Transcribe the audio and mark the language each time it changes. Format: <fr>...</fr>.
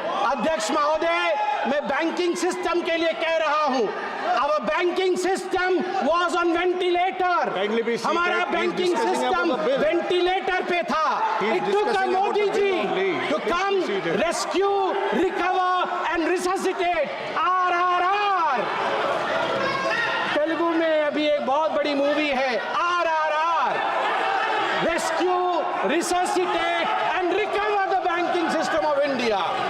<hi>अध्यक्ष महोदय, मैं बैंकिंग सिस्टम के लिए कह रहा हूं,</hi> <en>our banking system was on ventilator.</en> <hi>हमारा बैंकिंग सिस्टम वेंटिलेटर पे था.</hi> <en>It took a Modi ji to come rescue, recover and resuscitate. RRR.</en> <hi>Telugu में अभी एक बहुत बड़ी मूवी है RRR.</hi> <en>Rescue, resuscitate and recover the banking system of India.</en>